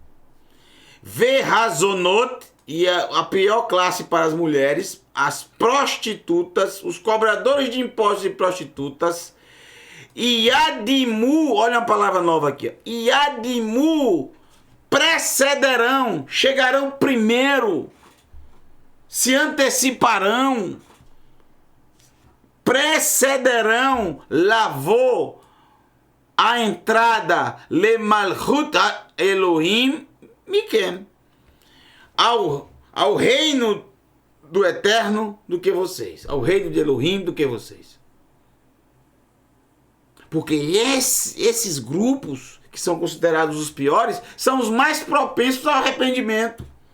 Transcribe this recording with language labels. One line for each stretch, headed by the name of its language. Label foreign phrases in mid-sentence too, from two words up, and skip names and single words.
Portuguese: Verrazonot, e a pior classe para as mulheres, as prostitutas, os cobradores de impostos e prostitutas, Yadimu, olha uma palavra nova aqui, Yadimu, precederão, chegarão primeiro, se anteciparão, precederão, lavou a entrada,
Hebrew: le malchut Elohim mikem,
Portuguese: ao reino do Eterno do que vocês, ao reino de Elohim do que vocês. Porque esses grupos que são considerados os piores, são os mais propensos ao arrependimento.